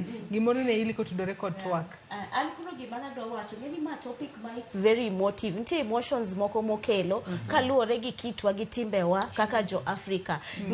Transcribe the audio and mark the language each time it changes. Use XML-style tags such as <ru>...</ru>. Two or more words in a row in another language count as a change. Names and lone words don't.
<luo>Gimoro ne ili kotudore kod twak. An kuro gima nadwa wacho ngeni ma topic ma</luo> <en>it's very emotive.</en> <luo>Nitie emotions moko mokelo kaluwore gi kitwa gi timbewa kaka jo Africa.</luo>